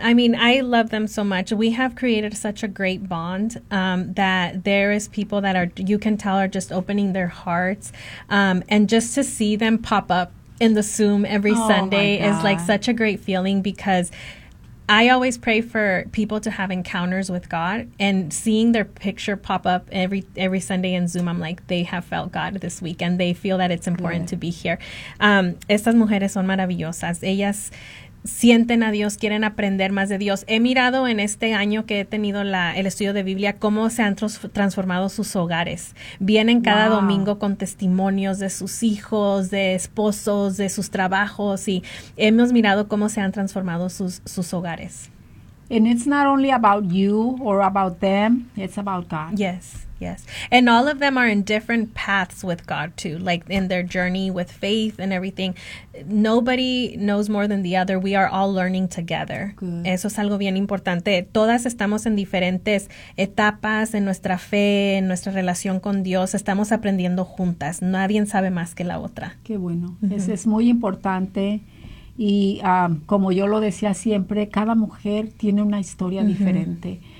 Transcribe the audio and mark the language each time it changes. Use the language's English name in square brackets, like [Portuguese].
[English] I mean, I love them so much. We have created such a great bond that there is people that are, you can tell, are just opening their hearts, and just to see them pop up in the Zoom every Sunday is like such a great feeling, because I always pray for people to have encounters with God, and seeing their picture pop up every Sunday in Zoom, I'm like, they have felt God this week and they feel that it's important to be here. [Spanish] Estas mujeres son maravillosas. Ellas sienten a Dios, quieren aprender más de Dios. He mirado en este año que he tenido el estudio de Biblia cómo se han transformado sus hogares. Vienen cada wow. domingo con testimonios de sus hijos, de esposos, de sus trabajos, y hemos mirado cómo se han transformado sus hogares. [English] And it's not only about you or about them, it's about God. Yes. Yes. And all of them are in different paths with God, too, like in their journey with faith and everything. Nobody knows more than the other. We are all learning together. Good. [Spanish] Eso es algo bien importante. Todas estamos en diferentes etapas en nuestra fe, en nuestra relación con Dios. Estamos aprendiendo juntas. Nadie sabe más que la otra. Qué bueno. Mm-hmm. Eso es muy importante. Y como yo lo decía siempre, cada mujer tiene una historia mm-hmm. diferente.